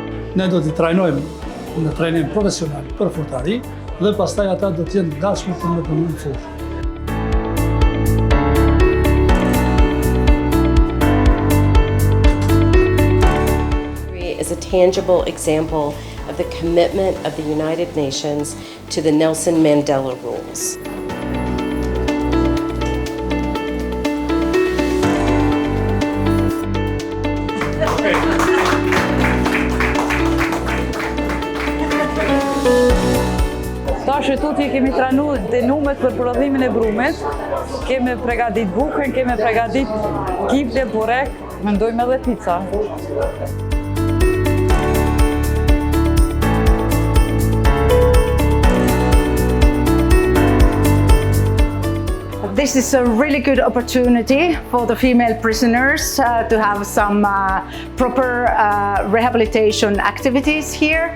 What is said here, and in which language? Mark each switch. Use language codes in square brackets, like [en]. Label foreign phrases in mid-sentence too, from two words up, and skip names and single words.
[sq] Ne do t'i trajnojmë në trajnim profesional për furtari dhe pastaj ata do të jenë gatshëm për me punu në furrë. [en] Is a tangible example of the commitment of the United Nations to the Nelson Mandela rules. [sq] Tash tuti kemi trajnu denumet për prodhimin e brumit, kemi pregadit bukën, kemi pregadit kifte, burek, mendojmë edhe pizza. [en] This is a really good opportunity for the female prisoners to have some proper rehabilitation activities here.